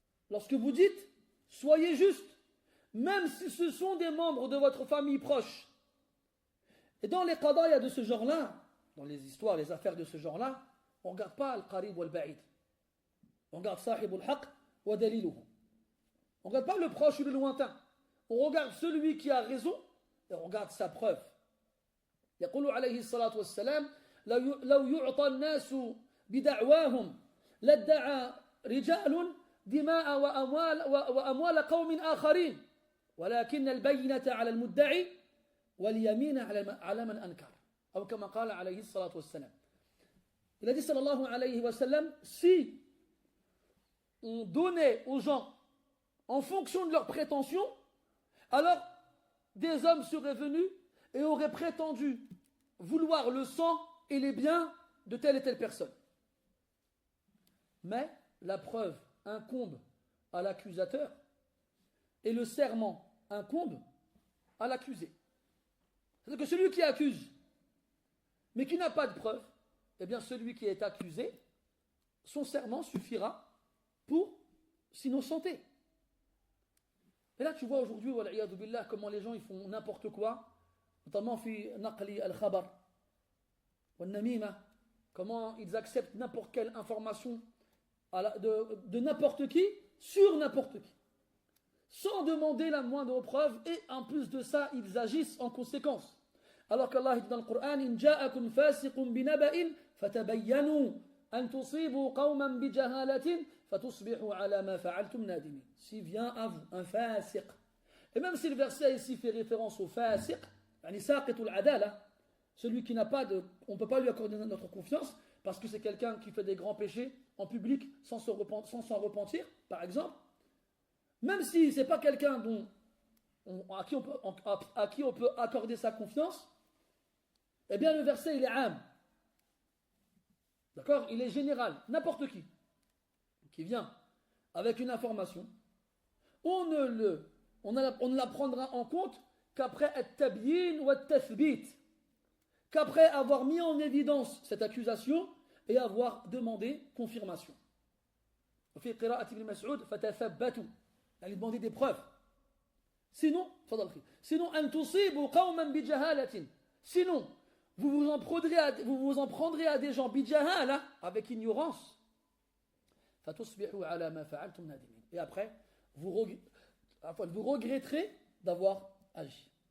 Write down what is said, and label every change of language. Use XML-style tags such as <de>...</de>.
<fr>lorsque vous dites, soyez juste, même si ce sont des membres de votre famille proche. Et dans les</fr> <ar>qadaya</ar> <fr>de ce genre-là, dans les histoires, les affaires de ce genre-là, on ne regarde pas</fr> <ar>al-qarib ou al-ba'id.</ar> <fr>On regarde</fr> <ar>sahib al-haq wa daliluhu.</ar> <fr>On ne regarde pas le proche ou le lointain. On regarde celui qui a raison et on regarde sa preuve.</fr> <ar>يقول عليه الصلاة والسلام لو يعطى الناس بدعواهم لادعى رجال دماء وأموال قوم آخرين ولكن البينة على المدعي واليمين على من أنكر أو كما قال عليه الصلاة والسلام.</ar> <fr>Il a dit sallallahu alayhi wa sallam, si on donnait aux gens en fonction de leurs prétentions, alors des hommes seraient venus et auraient prétendu vouloir le sang et les biens de telle et telle personne. Mais la preuve incombe à l'accusateur et le serment incombe à l'accusé. C'est-à-dire que celui qui accuse, mais qui n'a pas de preuve, eh bien celui qui est accusé, son serment suffira pour s'innocenter. Et là tu vois aujourd'hui,</fr> <ar>wal'iyadu billah,</ar> <fr>comment les gens ils font n'importe quoi, notamment</fr> <ar>fi naqli al-khabar, wal-namima,</ar> <fr>comment ils acceptent n'importe quelle information de n'importe qui sur n'importe qui, sans demander la moindre preuve, et en plus de ça, ils agissent en conséquence. Alors qu'Allah dit dans le Coran,</fr> <ar>إن جاءكم فاسق بنبأ فتبينوا أن تصيبوا قوما بجهالة فتصبحوا على ما فعلتم نادمين.</ar> <fr>Si vient à vous un fasiq, et même si le verset ici fait référence au fasiq,</fr> <ar>يعني ساقط العدالة,</ar> <fr>celui qui n'a pas de, on ne peut pas lui accorder notre confiance parce que c'est quelqu'un qui fait des grands péchés en public sans s'en repentir, par exemple. Même si ce n'est pas quelqu'un à qui on peut accorder sa confiance, eh bien le verset il est am. D'accord? Il est général. N'importe qui vient avec une information, on ne la prendra en compte qu'après at-tabyin ou at-tathbit, qu'après avoir mis en évidence cette accusation et avoir demandé confirmation.</fr> <ar>وفي قراءة ابن مسعود فتثبتوا,</ar> <fr>il demander des preuves. Sinon,</fr> <ar>أن تصيبوا قوما بجهالة,</ar> <fr>sinon vous vous en prendrez à des gens</fr> <ar>bijahala,</ar> <fr>avec ignorance.</fr> <ar>فتصبحوا على ما فعلتم نادمين,</ar> <fr>et après vous regretterez d'avoir agi.</fr>